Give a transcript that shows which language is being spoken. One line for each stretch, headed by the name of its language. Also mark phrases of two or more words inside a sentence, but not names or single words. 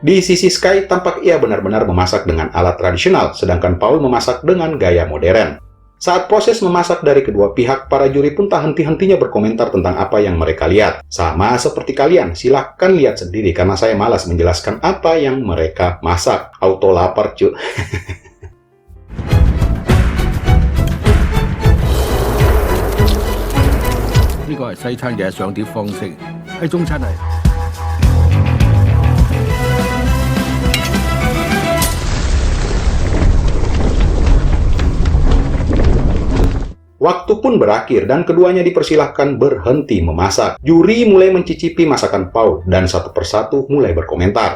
Indonesian: Di sisi Sky, tampak ia benar-benar memasak dengan alat tradisional, sedangkan Paul memasak dengan gaya modern. Saat proses memasak dari kedua pihak, para juri pun tak henti-hentinya berkomentar tentang apa yang mereka lihat. Sama seperti kalian, silahkan lihat sendiri karena saya malas menjelaskan apa yang mereka masak. Auto lapar, cuy.
Cantonese: 呢個係西餐嘅上碟方式，喺中餐係。
Indonesian: Waktu pun berakhir dan keduanya dipersilahkan berhenti memasak. Juri mulai mencicipi masakan Paul dan satu persatu mulai berkomentar.